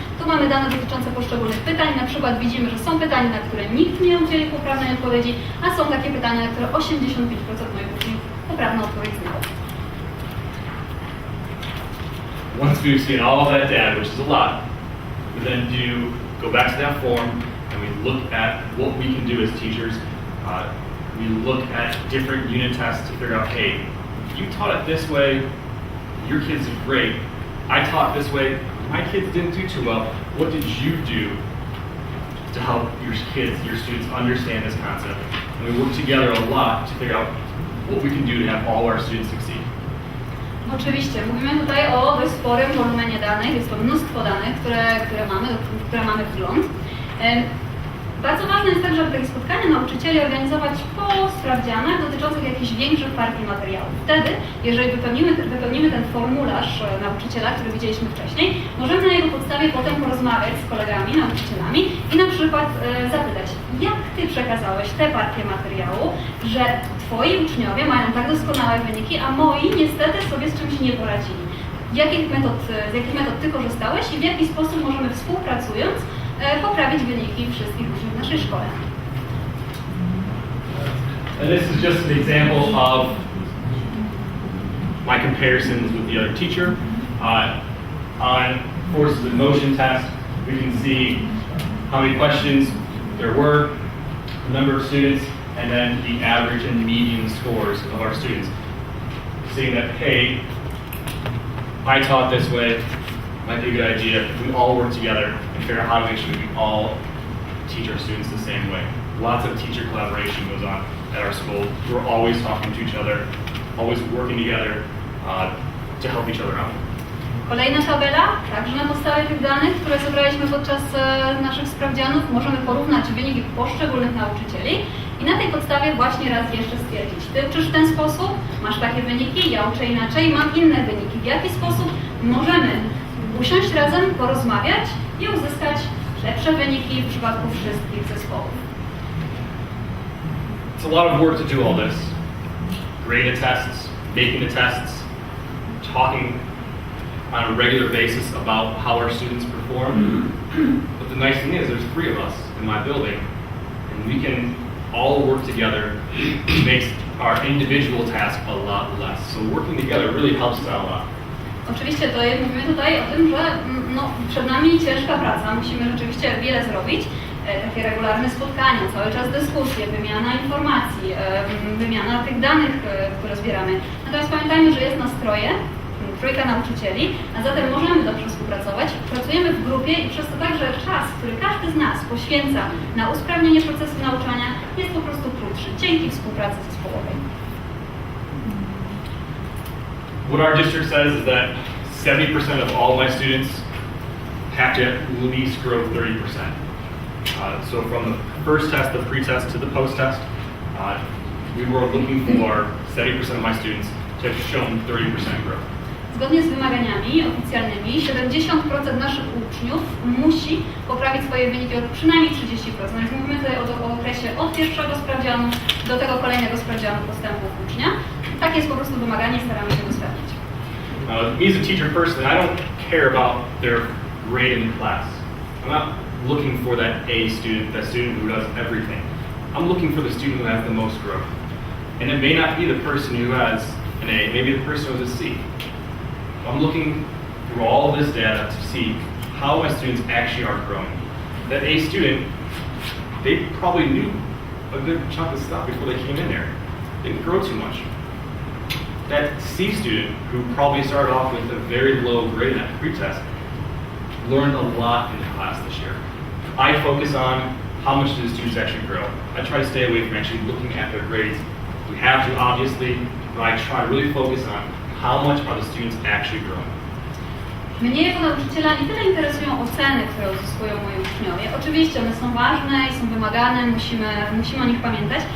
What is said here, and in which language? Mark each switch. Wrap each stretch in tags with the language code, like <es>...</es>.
<pl>Tu mamy dane dotyczące poszczególnych pytań, na przykład widzimy, że są pytania, na które nikt nie udzielił poprawnej odpowiedzi, a są takie pytania, na które 85% moich uczniów poprawną odpowiedź znało.</pl> <en>Once we've seen all of that data, which is a lot, we then go back to that form and we look at what we can do as teachers. We look at different unit tests to figure out, hey, you taught it this way, your kids did great. I taught this way, my kids didn't do too well. What did you do to help your kids, your students understand this concept? And we work together a lot to figure out what we can do to have all our students succeed.</en> <pl>Oczywiście, mówimy tutaj o dość sporym wolumenie danych, jest to mnóstwo danych, które mamy wgląd. Bardzo ważne jest także, żeby takie spotkania nauczycieli organizować po sprawdzianach dotyczących jakichś większych partii materiałów. Wtedy, jeżeli wypełnimy ten formularz nauczyciela, który widzieliśmy wcześniej, możemy na jego podstawie potem porozmawiać z kolegami, nauczycielami i na przykład zapytać, jak Ty przekazałeś tę partię materiału, że Twoi uczniowie mają tak doskonałe wyniki, a moi niestety sobie z czymś nie poradzili. Z jakich metod Ty korzystałeś i w jaki sposób możemy współpracując poprawić wyniki wszystkich uczniów w naszej szkole.</pl> <en>And this is just an example of my comparisons with the other teacher. On forces in motion test. We can see how many questions there were, the number of students, and then the average and median scores of our students. Seeing that, hey, I taught this way, might be a good idea if we all work together and figure out how to make sure we all teach our students the same way. Lots of teacher collaboration goes on at our school. We're always talking to each other, always working together to help each other out.</en> <pl>Kolejna tabela, także na podstawie tych danych, które zebraliśmy podczas naszych sprawdzianów, możemy porównać wyniki poszczególnych nauczycieli i na tej podstawie właśnie raz jeszcze stwierdzić, ty uczysz w ten sposób, masz takie wyniki, ja uczę inaczej, mam inne wyniki. W jaki sposób możemy usiąść razem, porozmawiać i uzyskać lepsze wyniki w przypadku wszystkich zespołów.</pl> <en>It's a lot of work to do all this. Grading the tests, making the tests, talking on a regular basis about how our students perform. But the nice thing is there's 3 of us in my building and we can all work together. It makes our individual task a lot less. So working together really helps us out a lot.</en> <pl>Oczywiście to mówimy tutaj o tym, że przed nami ciężka praca, musimy rzeczywiście wiele zrobić. Takie regularne spotkania, cały czas dyskusje, wymiana informacji, wymiana tych danych, które zbieramy. Natomiast pamiętajmy, że jest nas trójka nauczycieli, a zatem możemy dobrze współpracować. Pracujemy w grupie i przez to także czas, który każdy z nas poświęca na usprawnienie procesu nauczania, jest po prostu krótszy, dzięki współpracy zespołowej.</pl> <en>What our district says is that 70% of all my students have to at least grow 30%. So from the first test, the pre-test, to the post-test, we were looking for 70% of my students to have shown 30% growth.</en> <pl>Zgodnie z wymaganiami oficjalnymi 70% naszych uczniów musi poprawić swoje wyniki o przynajmniej 30%. Więc mówimy tutaj o okresie od pierwszego sprawdzianu do tego kolejnego sprawdzianu postępów ucznia. Takie jest po prostu wymaganie, staramy się go spełnić.</pl> <en>Me as a teacher personally, I don't care about their grade in class. I'm not looking for that A student, that student who does everything. I'm looking for the student who has the most growth. And it may not be the person who has an A, maybe the person who has a C. I'm looking through all this data to see how my students actually are growing. That A student, they probably knew a good chunk of stuff before they came in there. They didn't grow too much. That C student, who probably started off with a very low grade at the pre-test, learned a lot in the class this year. I focus on how much do the students actually grow. I try to stay away from actually looking at their grades. We have to, obviously, but I try to really focus on how much are the students actually growing.</en> <pl>Mnie jako nauczyciela nie tyle interesują oceny, które uzyskują moi uczniowie. Oczywiście one są ważne i są wymagane, musimy o nich pamiętać.</pl>